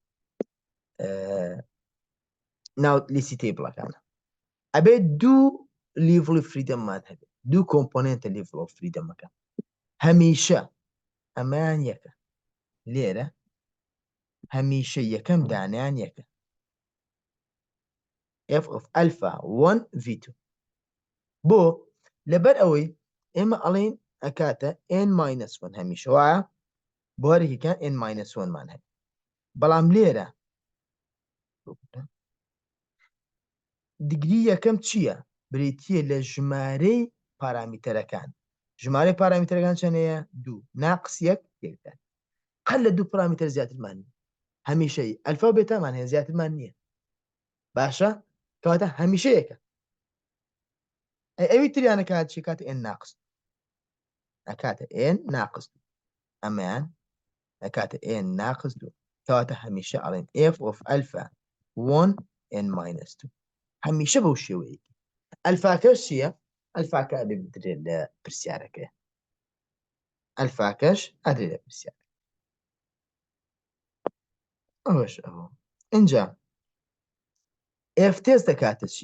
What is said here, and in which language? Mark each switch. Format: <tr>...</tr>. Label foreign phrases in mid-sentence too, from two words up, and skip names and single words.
<ckb>ناو لیستی تێبڵەکانە ئەبێت دوو لیڤڵی فریدەممان هەبێت دوو کۆمپۆننتە</ckb> <en>level of freedom</en> <ckb>هەمیشە ئەمەیان یەکە لێرە هەمیشە یەکەم دانیان یەکە</ckb> <en>f of alpha 1 v2</en> <ckb>بۆ لەبەر ئەوەی ئێمە ئەڵێن ئەکاتە n-1 هەمیشە وایە بۆ هەرێکیکان n-1 مان هەیە بەڵام لێرە دیگری یەکەم چییە؟ بریتیە لە ژمارەی پارامیتەرەکان ژمارەی پارامیتەرەکان چەندەیە؟ دوو ناقس یەک یەکدان قەت لە دوو پارامیتەر زیاترمان نییە هەمیشەی ئەلفا و بێتامان هەیە زیاترمان نییە باشە کەواتە هەمیشە یەکە ئەوی تریانە کات چی کاتە n ناقس ئەکاتە n ناقس ئەمەیان ئەکاتە n ناقس دوو کەواتە هەمیشە ئەڵێن</ckb> <en>f of alpha 1 n-2</en> <ckb>هەمیشە بەو شێوەیەکی ئەلفاکەش چییە؟ ئەلفاکە ئەبێ بدرێت لە پرسیارەکەی ئەلفاکەش ئەدرێت لە پرسیار ئەوەش ئەوە اینجا f تێست دەکاتە چی؟</ckb>